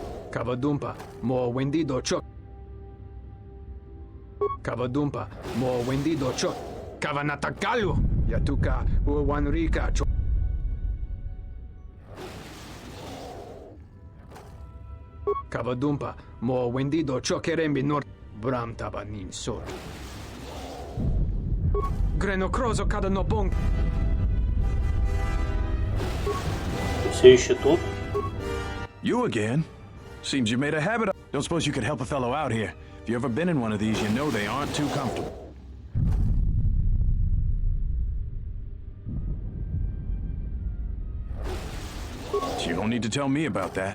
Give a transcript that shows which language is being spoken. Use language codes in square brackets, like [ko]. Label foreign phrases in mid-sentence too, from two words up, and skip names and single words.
[ru] Kavadumpa, mo wendido chok. Kavadumpa, mo wendido chok. Kavanatakalu. Yatuka, uwanrika, chok. Kavadumpa, mo wendido chokerembi nor. Bram tabanin sochu. Гренокрозо када но бонг. Все еще тут? [en] You again? Seems you made a habit of... Don't suppose you could help a fellow out here. If you ever been in one of these, you know they aren't too comfortable. You don't need to tell me about that.